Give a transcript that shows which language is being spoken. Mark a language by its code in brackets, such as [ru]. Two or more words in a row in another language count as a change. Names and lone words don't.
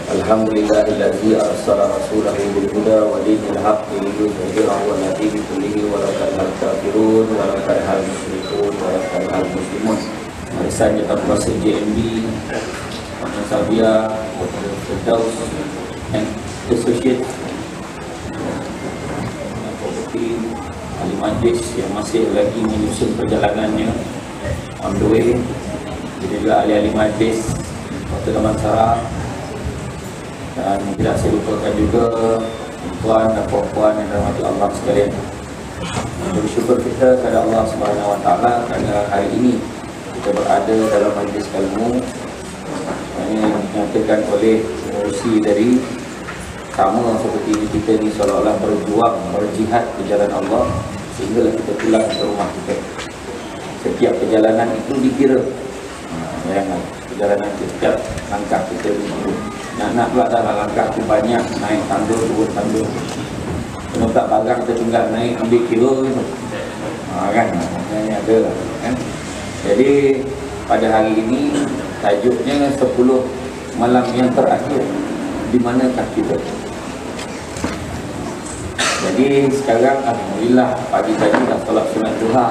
[ar] الحمد لله الذي أرسل رسوله بالهدى ودين الحق ليظهره على الدين كله ولو كره الكافرون ولو كره المشركون ولو كره المسلمون. [ms] Arisan Jatan Kuasa JMB, Mana Sabia, Firdaus and Associate, Property, Ahli Majlis yang masih lagi menyusun perjalanannya [en] on the way, [ms] juga ahli-ahli majlis Kota Damansara. Dan tidak saya lupakan juga tuan dan puan-puan yang dirahmati Allah sekalian. Bersyukur kita kepada Allah [ar] سبحانه وتعالى [ms] kerana hari ini kita berada dalam majlis ilmu yang dinyatakan oleh pengurusi dari sama seperti ini. Kita ni seolah-olah berjuang, berjihad ke jalan Allah sehinggalah kita pulang ke rumah kita. Setiap perjalanan itu dikira. Bayangkan perjalanan setiap langkah kita dikira. Nak pula dalam langkah tu banyak, naik tandur, turun tandur. Kena tak barang tertinggal naik, ambil kilo gitu. Kan, maknanya ada kan. Jadi pada hari ini tajuknya 10 malam yang terakhir. Di manakah kita? Jadi sekarang alhamdulillah pagi tadi dah solat sunat duha.